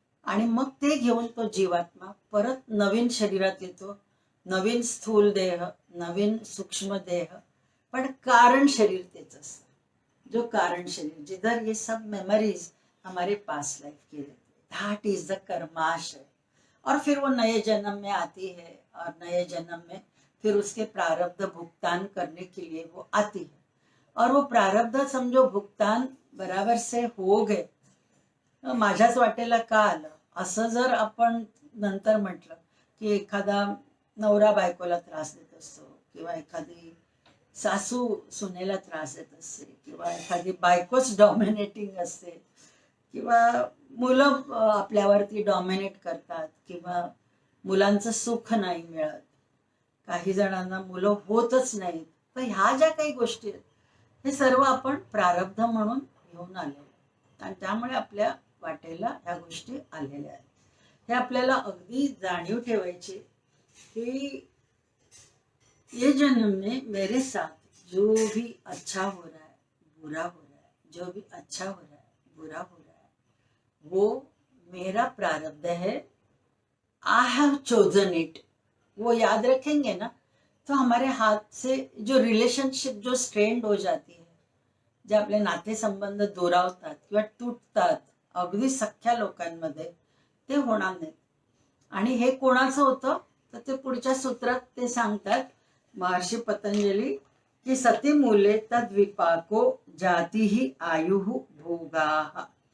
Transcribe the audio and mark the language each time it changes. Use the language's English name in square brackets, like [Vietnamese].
[Marathi] आणि मग ते घेऊन तो जीवात्मा परत नवीन शरीरात येतो, नवीन स्थूल देह, नवीन सूक्ष्म देह, पण कारण शरीर तेच असतं, [Hindi] जो कारण शरीर जिधर ये सब मेमोरीज हमारे पास लाइफ के रहते, [English] That is the कर्माशय। [Hindi] और फिर वो नए जन्म में आती है, और नए जन्म में फिर उसके प्रारब्ध भुगतान करने के लिए वो आती है, और वो प्रारब्ध समझो भुगतान बराबर से हो गए, [Marathi] माझ्याच वाटेला का आलं असं जर आपण नंतर म्हटलं की एखादा नवरा बायकोला त्रास देत असतो, किंवा एखादी सासू सुनेला त्रास देत असते, किंवा एखादी बायकोच डॉमिनेटिंग असते, किंवा मुलं आपल्यावरती डॉमिनेट करतात किंवा मुलांचं सुख नाही मिळत, काही जणांना मुलं होतच नाहीत. तर ह्या ज्या काही गोष्टी आहेत हे सर्व आपण प्रारब्ध म्हणून घेऊन आलेलो आणि त्यामुळे आपल्या वाटेला ह्या गोष्टी आलेल्या आहेत. हे आपल्याला अगदी जाणीव ठेवायची कि [Hindi] ये जन्म में मेरे साथ जो भी अच्छा हो रहा है, बुरा हो रहा है, जो भी अच्छा हो रहा है, बुरा हो रहा है, वो मेरा प्रारब्ध है. [English] I have chosen it. [Hindi] वो याद रखेंगे ना तो हमारे हाथ से जो रिलेशनशिप जो स्ट्रेंड हो जाती है, [Marathi] जे आपले नातेसंबंध दुरावतात किंवा तुटतात अगदी सख्या लोकांमध्ये, ते होणार नाहीत. आणि हे कोणाचं होतं तर ते पुढच्या सूत्रात ते सांगतात महर्षी पतंजली की [Sanskrit] सती मूले तद्विपाको जातीही आयुः भोगाः.